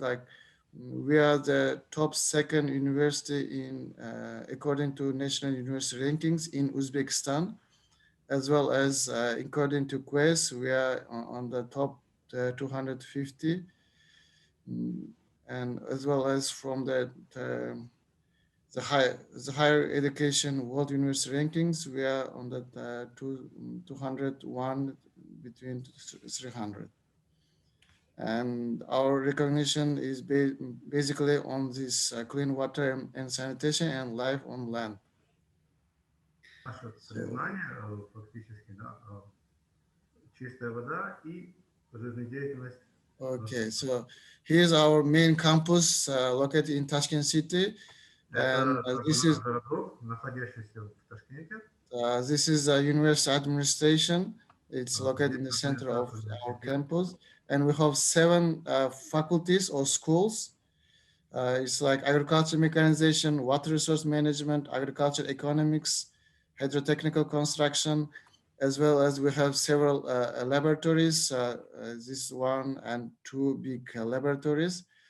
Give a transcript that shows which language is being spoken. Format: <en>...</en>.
<en>Like we are the top second university in according to national university rankings in Uzbekistan, as well as according to Quest, we are on the top 250, and as well as from the higher education world university rankings, we are on the 201 between 300. And our recognition is basically on this clean water and sanitation and life on land.</en> <ru>Наше признание фактически, да, чистая вода и жизнедеятельность.</ru> <en>Okay, so here's our main campus located in Tashkent city, and this is</en> <ru>городок, находящийся в Ташкенте.</ru> <en>This is a university administration. It's located in the center of our campus, and we have 7 faculties or schools. It's like agriculture mechanization, water resource management, agriculture economics, hydrotechnical construction, as well as we have several laboratories, this 1 and 2 big laboratories.</en>